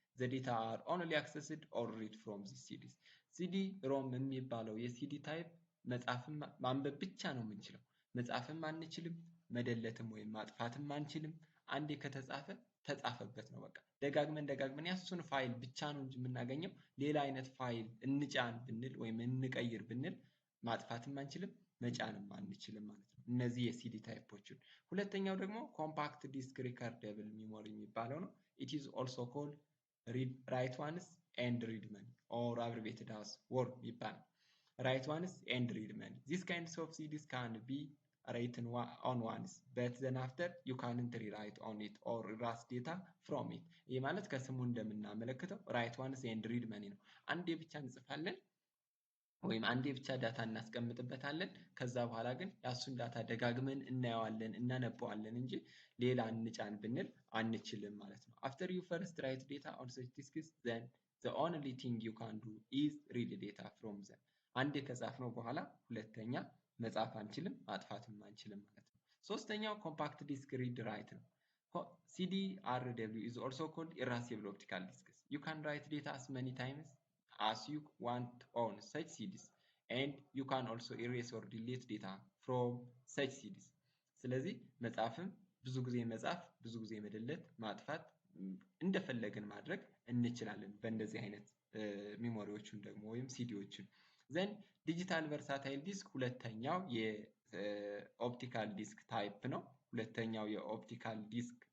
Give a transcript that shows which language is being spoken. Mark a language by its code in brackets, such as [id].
[en] The data are only accessed or read from the CDs. [am] CD-ሮም የሚባለው የሲዲ ታይፕ መጻፍም ማንበብ ብቻ ነው የምንችለው። መጻፍም አንችልም፣ መደለትም ወይም ማጥፋትም አንችልም። አንዴ ከተጻፈ ተጻፈበት ነው በቃ። ደጋግመን ያሱን ፋይል ብቻ ነው እንጂ የምናገኘው ሌላ አይነት ፋይል እንጫን ብንል ወይም እንቀይር ብንል ማጥፋትም አንችልም፣ መጫንም አንችልም ማለት ነው። እነዚህ የሲዲ ታይፖችን። ሁለተኛው ደግሞ ኮምፓክት ዲስክ ሪከርደብል ሚሞሪ የሚባለው ነው። [en] it is also called write ones and read many or abbreviated as WORD [am] ይባላል። [en] write ones and read many. These kinds of CDs can be written on once but then after you can't rewrite on it or erase data from it. [am] ይህ ማለት ከስሙ እንደምናመለክተው [en] write ones and read many [am] ነው። አንዴ ብቻ እንጽፋለን ወይም አንዴ ብቻ ዳታ እናስቀምጥበታለን። ከዛ በኋላ ግን ያሱን ዳታ ደጋግመን እናየዋለን እናነበዋለን እንጂ ሌላ እንጫን ብንል አንችልም ማለት ነው። [en] after you first write data on such disks then the only thing you can do is read data from them. [am] አንዴ ከጻፍነው በኋላ ሁለተኛ መጻፍ አንችልም፣ ማጥፋትም አንችልም ማለት ነው። ሶስተኛው ኮምፓክት ዲስክ ሪድ ራይት ነው። [en] CDRW is also called erasable optical disks. You can write data as many times as you want on such CDs and you can also erase or delete data from such CDs. [am] ስለዚህ መጻፍም ብዙ ጊዜ መጻፍ፣ ብዙ ጊዜ መደለት፣ ማጥፋት እንደፈለግን ማድረግ እንችላለን በእንደዚህ አይነት ሚሞሪዎችን ደግሞ ወይም ሲዲዎችን። ዘን ዲጂታል ቨርሳታይል ዲስክ ሁለተኛው የኦፕቲካል ዲስክ ታይፕ ነው። ሁለተኛው የኦፕቲካል ዲስክ